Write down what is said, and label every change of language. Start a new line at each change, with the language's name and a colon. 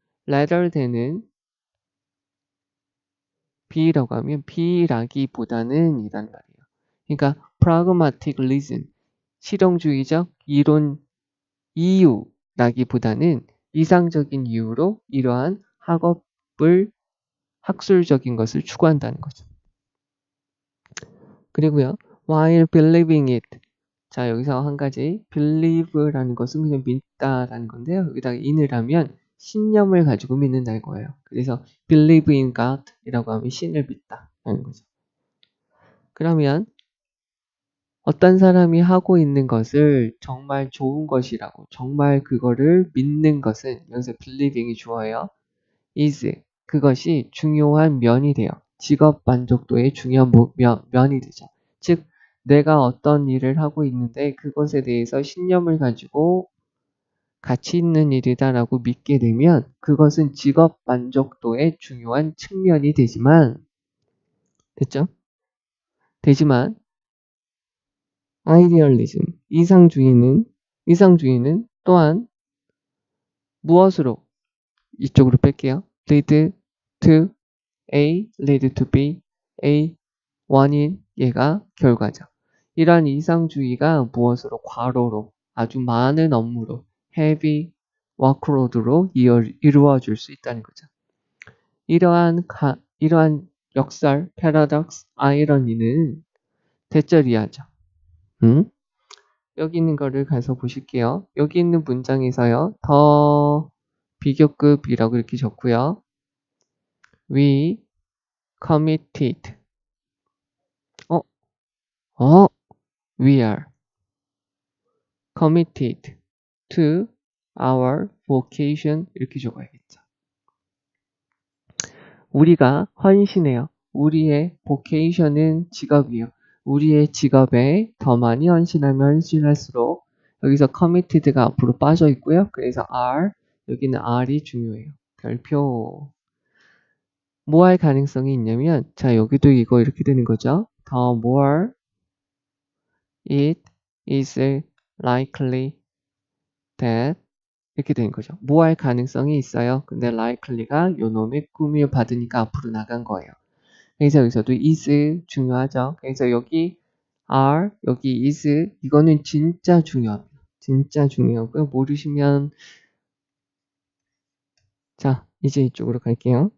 Korean: rather than은 B라고 하면 B라기보다는 이란 말이에요. 그러니까
English: pragmatic reason,
Korean: 실용주의적 이론 이유라기보다는 이상적인 이유로 이러한 학술적인 것을 추구한다는 거죠. 그리고요,
English: while believing it.
Korean: 자, 여기서 한 가지, believe라는 것은 그냥 믿다라는 건데요. 여기다가 in을 하면 신념을 가지고 믿는다는 거예요. 그래서 believe in God 이라고 하면 신을 믿다라는 거죠. 그러면 어떤 사람이 하고 있는 것을 정말 좋은 것이라고, 정말 그거를 믿는 것은, 여기서 believing이 주어예요. is, 그것이 중요한 면이 돼요. 직업 만족도의 중요한 면이 되죠. 즉, 내가 어떤 일을 하고 있는데 그것에 대해서 신념을 가지고 가치 있는 일이다라고 믿게 되면 그것은 직업 만족도의 중요한 측면이 되지만, 됐죠? 되지만 아이디얼리즘, 이상주의는 또한 무엇으로, 이쪽으로 뺄게요.
English: lead to A, lead to B, A,
Korean: 원인, 얘가 결과죠. 이러한 이상주의가 무엇으로, 과로로, 아주 많은 업무로,
English: heavy workload
Korean: 로 이루어질 수 있다는 거죠. 이러한 역설, paradox, irony는 대절이하죠. 여기 있는 거를 가서 보실게요. 여기 있는 문장에서요, 더 비교급이라고 이렇게 적고요.
English: We committed. We are committed to our vocation.
Korean: 이렇게 적어야겠죠. 우리가 헌신해요. 우리의 vocation은 직업이에요. 우리의 직업에 더 많이 헌신하면 헌신할수록, 여기서 committed가 앞으로 빠져 있고요. 그래서 are, 여기는 are이 중요해요. 별표. 뭐 할 가능성이 있냐면, 자, 여기도 이거 이렇게 되는 거죠.
English: The more it is likely that
Korean: 이렇게 되는 거죠. 뭐 할 가능성이 있어요. 근데 likely가 요 놈의 꾸미를 받으니까 앞으로 나간 거예요. 그래서 여기서도 is 중요하죠. 그래서 여기 are, 여기 is 이거는 진짜 중요합니다. 진짜 중요하고요. 모르시면 자, 이제 이쪽으로 갈게요.